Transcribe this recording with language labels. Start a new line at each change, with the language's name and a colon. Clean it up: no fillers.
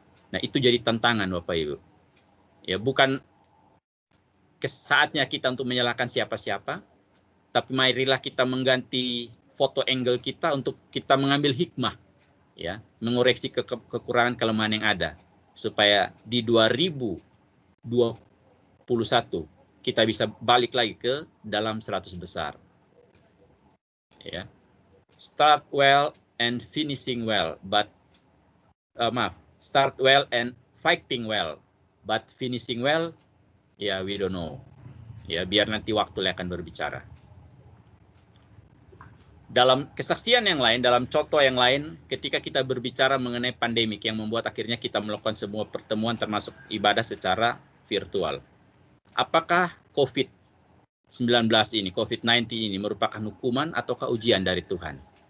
Indonesian: Nah, itu jadi tantangan Bapak Ibu. Ya, bukan saatnya kita untuk menyalahkan siapa-siapa, tapi marilah kita mengganti foto angle kita untuk kita mengambil hikmah, ya, mengoreksi kekurangan kelemahan yang ada, supaya di 2021 kita bisa balik lagi ke dalam 100 besar.
English: Ya, start well and finishing well, but start well and fighting well, but finishing well, ya, we don't know.
Indonesian: Ya, biar nanti waktu akan berbicara. Dalam kesaksian yang lain, dalam contoh yang lain, ketika kita berbicara mengenai pandemik yang membuat akhirnya kita melakukan semua pertemuan termasuk ibadah secara virtual. Apakah COVID-19 ini, COVID-19 ini merupakan hukuman ataukah ujian dari Tuhan?